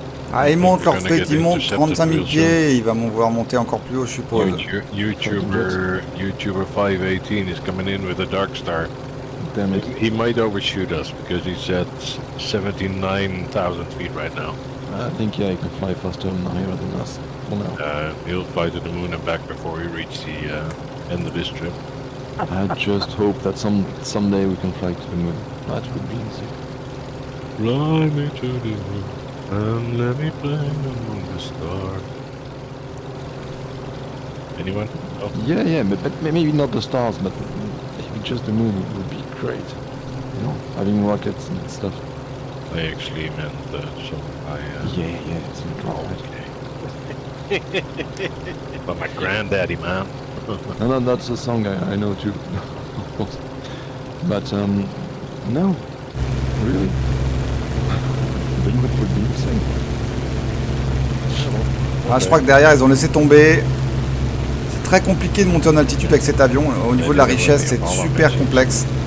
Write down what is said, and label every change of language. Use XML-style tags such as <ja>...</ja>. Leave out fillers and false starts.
<fr>Ah, ils montent leur truc, ils montent 35 000 pieds, il va voir monter encore plus haut, je suppose.</fr> <en>YouTuber 518 is coming in with a dark star. Damn it. He might overshoot us because he's at 79,000 feet right now. I think he can fly faster and higher than us for now. He'll fly to the moon and back before he reaches the end of this trip. I just hope that someday we can fly to the moon. That would be insane. Fly me to the moon and let me play among the stars. Anyone? Oh. Yeah, but maybe not the stars, but maybe just the moon would be great. You know, having rockets and stuff. I actually meant Yeah, it's okay. But my granddaddy, man. No, that's a song I know too. But no, really. The moon would be insane.</en> <fr>Ah, je crois que derrière ils ont laissé tomber. C'est très compliqué de monter en altitude avec cet avion. Au niveau de la richesse, c'est super complexe.</fr>